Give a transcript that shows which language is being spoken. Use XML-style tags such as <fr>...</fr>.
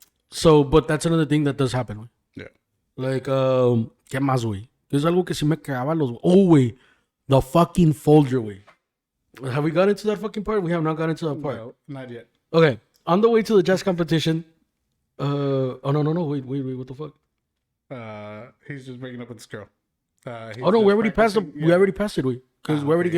<en>So, but that's another thing that does happen, güey. Yeah.</en> <es>Like, ¿qué más, güey? Es algo que sí me cagaba los... Oh, güey.</es> <en>The fucking folder way. Have we got into that fucking part? We have not got into that part. No, not yet. Okay. On the way to the jazz competition. Oh no. Wait. What the fuck? He's just breaking up with this girl. Oh no, we already passed the. practicing- We already passed it. Because we're already okay.</en>